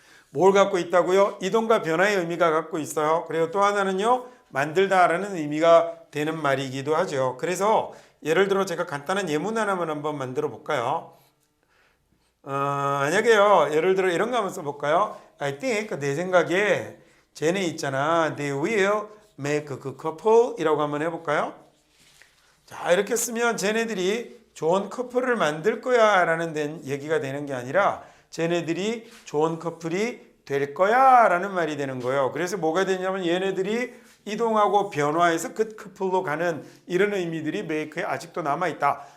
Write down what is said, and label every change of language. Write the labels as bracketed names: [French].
[Korean] 뭘 갖고 있다고요? 이동과 변화의 의미가 갖고 있어요. 그리고 또 하나는요. 만들다라는 의미가 되는 말이기도 하죠. 그래서 예를 들어 제가 간단한 예문 하나만 한번 만들어 볼까요? 만약에요. 예를 들어 이런 거 한번 써볼까요? [English] I think [Korean] 내 생각에 쟤네 있잖아. [English] They will make a couple [Korean] 이라고 한번 해볼까요? 자, 이렇게 쓰면 쟤네들이 좋은 커플을 만들 거야 라는 얘기가 되는 게 아니라 쟤네들이 좋은 커플이 될 거야 라는 말이 되는 거예요. 그래서 뭐가 되냐면 얘네들이 이동하고 변화해서 그 커플로 가는 이런 의미들이 make에 아직도 남아있다.